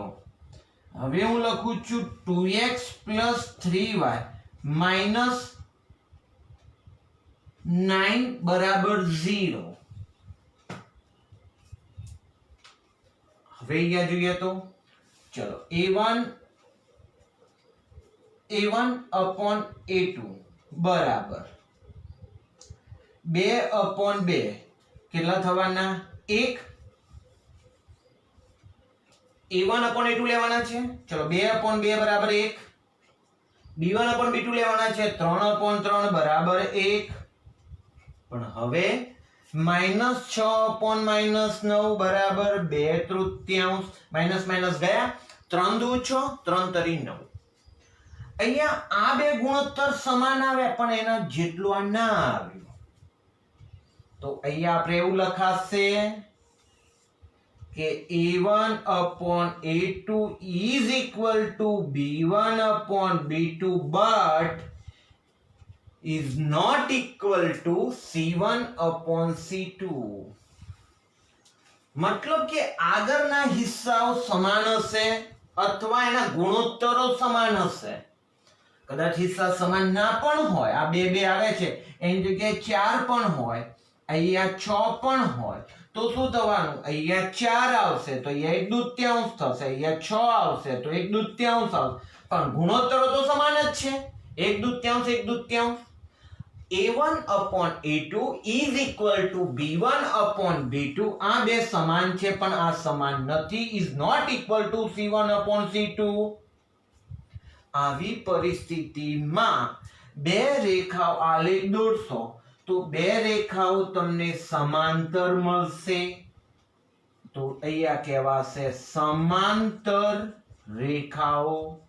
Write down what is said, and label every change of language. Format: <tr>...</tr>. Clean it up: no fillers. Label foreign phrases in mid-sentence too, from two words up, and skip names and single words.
<gu>હવે હું લખું છું 2x plus 3y minus 9 બરાબર 0. હવે અહીંયા જોઈએ તો ચલો a1 upon a2 બરાબર 2 upon 2 કેટલા થવાના? 1. a1 upon a2 લેવાના છે. ચલો 2 upon 2 બરાબર 1. b1 upon b2 લેવાના છે. 3 upon 3 બરાબર 1. પણ હવે -6 upon -9 બરાબર 2/3. માઇનસ માઇનસ ગયા, 3 દુ 6, 3 તરી 9. અહીંયા આ બે ગુણોત્તર સમાન આવ્યા પણ એના જેટલું આ ના આવ્યું. તો અહીંયા આપણે એવું લખાશે કે</gu> <en>a1 upon a2 is equal to b1 upon b2 but is not equal to c1 upon c2.</en> <gu>મતલબ કે આગળના હિસ્સાઓ સમાન હશે અથવા એના ગુણોત્તરો સમાન હશે. કદાચ હિસ્સા સમાન ના પણ હોય, આ બે બે આવે છે એની જગ્યાએ 4 પણ હોય, અહીંયા 6 પણ હોય, તો શું થવાનું? અહીંયા 4 આવશે તો અહીંયા 1/2 થશે, અહીંયા 6 આવશે તો 1/2 આવશે, પણ ગુણોત્તરો તો સમાન જ છે, 1/2 1/2.</gu> <en>a1 upon a2 is equal to b1 upon b2.</en> <gu>આ બે સમાન છે પણ આ સમાન નથી,</gu> <en>is not equal to c1 upon c2.</en> <gu>આવી પરિસ્થિતિમાં બે રેખાઓ આલેખ દોરશો તો બે રેખાઓ તમને સમાંતર મળશે, તો અહીંયા કહેવાશે સમાંતર રેખાઓ.</gu>